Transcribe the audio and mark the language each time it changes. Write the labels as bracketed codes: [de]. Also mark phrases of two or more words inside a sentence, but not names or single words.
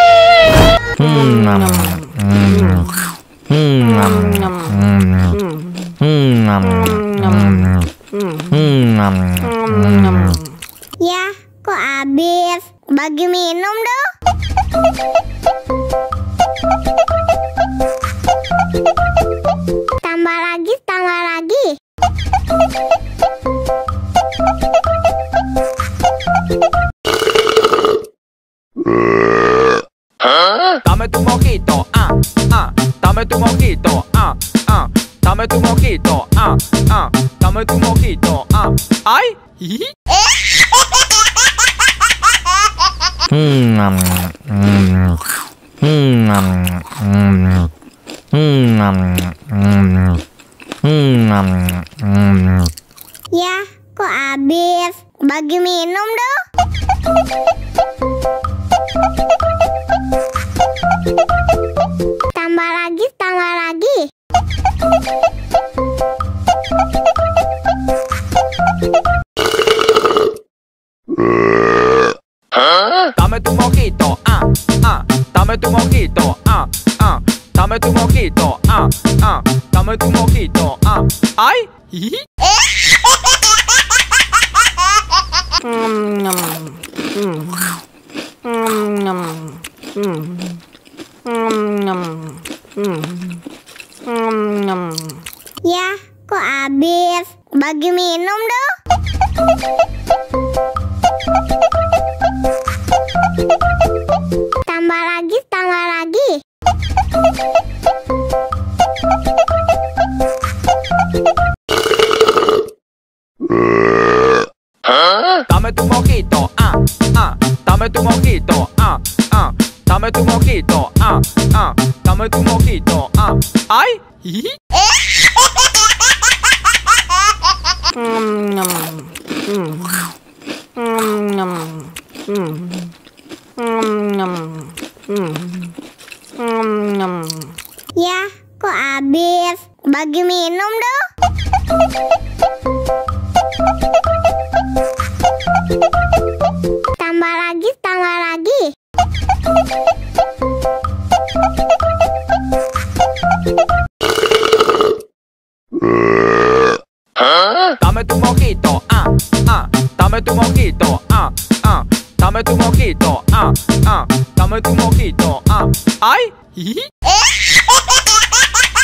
[id] Ya, kok habis? Bagi minum dong. Tambah lagi, tambah lagi. [es] Dame tu mojito, dame tu mojito, dame tu mojito, dame tu mojito, ay. [id] Ya, kok habis? Bagi minum dong. Tambah lagi, tambah lagi. [es] Dame tu mojito, dame tu mojito, dame tu mojito, dame tu mojito, ay. [id] Ya, kok habis? Bagi minum dong. Tambah lagi, tambah lagi. [es] Dame tu mojito, dame tu mojito, dame tu mojito, dame tu mojito, ay. [id] Ya, kok habis? Bagi minum dong. Tambah lagi, tambah lagi. [es] Dame tu mojito, dame tu mojito, dame tu mojito, dame tu mojito, ay.